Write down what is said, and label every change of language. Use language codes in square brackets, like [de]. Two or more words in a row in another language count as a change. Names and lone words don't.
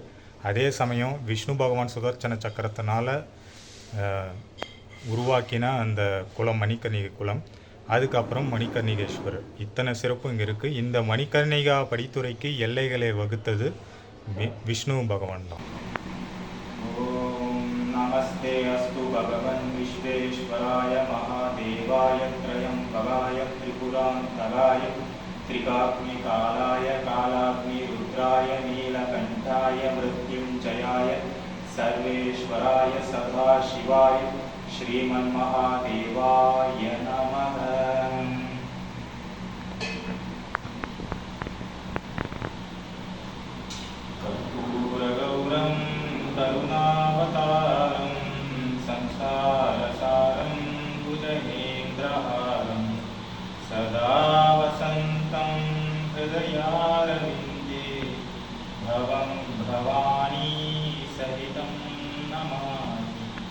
[ta] அதே சமயம் விஷ்ணு பகவான் சுதர்சன சக்கரத்தினால் உருவாக்கின அந்த குளம் மணிகர்ணிகை குளம், அதுக்கப்புறம் மணிகர்ணிகேஸ்வரர், இத்தனை சிறப்பு இங்கே இருக்குது. இந்த மணிகர்ணிகா படித்துறைக்கு எல்லைகளை வகுத்தது விஷ்ணு பகவான் தான். [sa] ॐ नमस्ते अस्तु भगवन् विश्वेश्वराय महादेवाय त्र्यम्बकाय त्रिपुरान्तकाय त्रिकाग्निकालाय कालाग्निरुद्राय नीलकण्ठाय मृत्युञ्जयाय सर्वेश्वराय सदाशिवाय श्रीमन्महादेवाय नमः. कर्पूरगौरं करुणावतारं संसारसारं भुजगेन्द्रहारं सदा वसन्तं हृदयारविन्दे भवं भवानी सहितं नमामि.